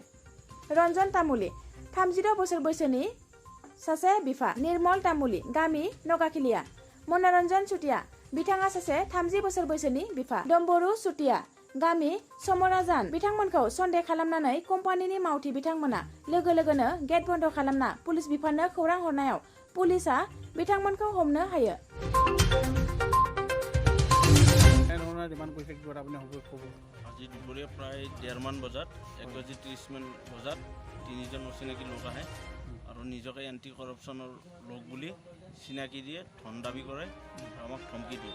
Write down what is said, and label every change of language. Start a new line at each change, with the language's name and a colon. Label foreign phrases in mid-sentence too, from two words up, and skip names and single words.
Bodo: रन्जन तामुली 36 बोसोर बैसोनि सासे बिफा, निर्मल तामुली गामि नगाखिलिया, मनरन्जन चुटिया बिथाङा सासे 30 बोसोर बैसोनि बिफा, डम्बरू चुटिया गामि समराजान बिथांमोनखौ सन्देह खालामनानै कम्पानिनि मावथि बिथांमोना लोगो लोगोनो गेट बन्द खालामना पुलिस बिफाननो खौरां हरनायाव पुलिसआ बिथांमोनखौ हमनो हायो।
Assamese: আজি দুপৰীয়া প্ৰায় 1:30 মান বজাত 1:30 বজাত 3জন অচিনাকি লোক আহে আৰু নিজকে
English: anti corruption
Assamese: লোক বুলি চিনাকি দিয়ে, ধন দাবী কৰে, আমাক ধমকি দিয়ে।